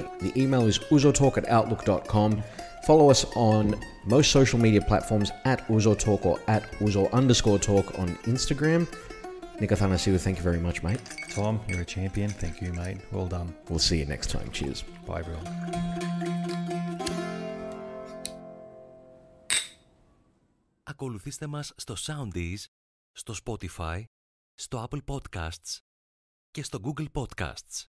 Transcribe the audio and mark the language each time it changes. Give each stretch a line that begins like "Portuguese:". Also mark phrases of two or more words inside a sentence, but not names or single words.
English: The email is uzotalk@outlook.com. Follow us on most social media platforms @uzotalk or @uzo_talk on Instagram. Nick Athanasiou, thank you very much, mate. Tom, you're a champion. Thank you, mate. Well done. We'll see you next time. Cheers. Bye, everyone.
Greek: Ακολουθήστε μας στο Soundees, στο Spotify, στο Apple Podcasts και στο Google Podcasts.